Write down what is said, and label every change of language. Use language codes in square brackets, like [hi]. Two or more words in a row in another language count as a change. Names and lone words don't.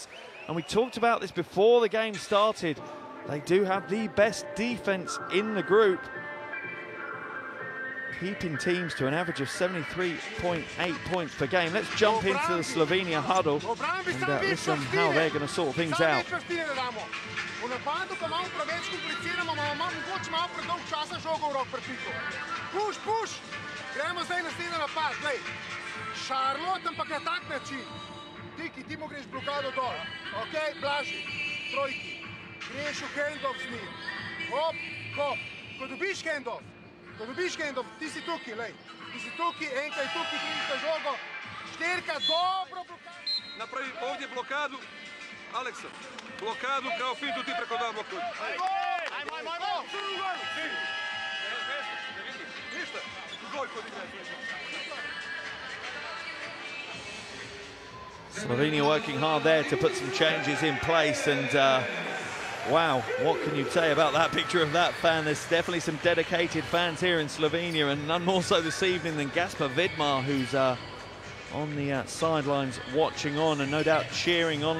[en] And we talked about this before the game started. They do have the best defense in the group, keeping teams to an average of 73.8 points per game. Let's jump into the Slovenia huddle and listen how they're going to sort things out. [sl] Gremo zdaj naslednji napad, glej. Šarlot, ampak na tak način. Ti mu greš blokado dol. Ok, Blaži, trojki. Greš v handoff z njim. Hop, hop. Ko dobiš handoff, ti si tukaj, lej. Ti si tukaj, enka je tukaj, križka žogo. Štirka, dobro blokado. [sr] Napravi ovdje blokadu, Aleksa. Blokadu kao fintu ti preko dva blokuju. Ajmo. Ništa. [en] Slovenia working hard there to put some changes in place, and wow, what can you say about that picture of that fan? There's definitely some dedicated fans here in Slovenia, and none more so this evening than Gaspar Vidmar, who's on the sidelines watching on and no doubt cheering on.